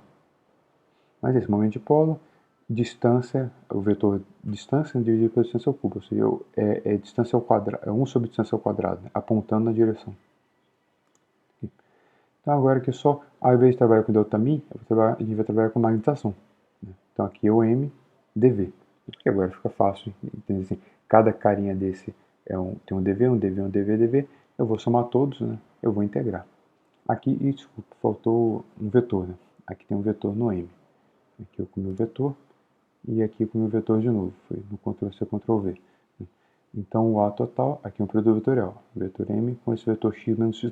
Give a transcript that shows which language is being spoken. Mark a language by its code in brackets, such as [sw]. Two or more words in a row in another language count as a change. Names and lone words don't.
[pt] Mas esse momento de dipolo, distância, o vetor distância dividido pela distância ao cubo, ou seja, distância ao quadrado, é 1 sobre distância ao quadrado, né, apontando na direção. Então agora que só, ao invés de trabalhar com Δμ, a gente vai trabalhar com magnetização. Né? Então aqui é o M dV, porque agora fica fácil, entender assim, cada carinha desse tem um dV, um dV, um dV, dV, eu vou somar todos, né? Eu vou integrar. Aqui, desculpa, faltou um vetor, né? Aqui tem um vetor no M. Aqui eu com o meu vetor, e aqui com o meu vetor de novo, foi no Ctrl+C, Ctrl+V. Então o A total, aqui é um produto vetorial, vetor M com esse vetor X menos X'.